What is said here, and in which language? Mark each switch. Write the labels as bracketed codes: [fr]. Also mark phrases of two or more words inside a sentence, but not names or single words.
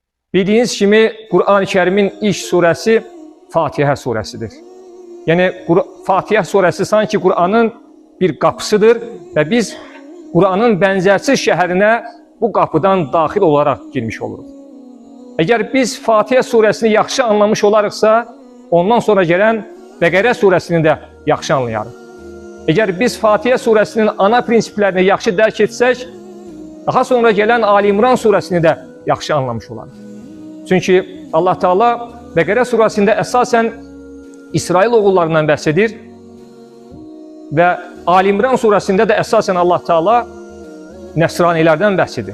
[tr] Bildiğiniz kimi Kur'an-ı Kerim'in ilk suresi Fatiha suresidir. Yani Fatiha suresi sanki Kur'an'ın bir kapısıdır ve biz Kur'an'ın benzersiz şəhərinə bu kapıdan daxil olarak girmiş oluruq. [az] Eğer biz Fatiha suresini yaxşı anlamış olarıqsa, ondan sonra gələn Bəqərə suresini də yaxşı anlayarıq. Eğer biz Fatiha suresinin ana prinsiplerini yaxşı dərk etsək, daha sonra gələn Ali İmran suresini də yaxşı anlamış olarıq. Çünki Allah Teala Bəqərə surəsində əsasən İsrail oğullarından bəhs edir və Ali İmran surəsində də əsasən Allah Teala Nəsranilərdən bəhs edir.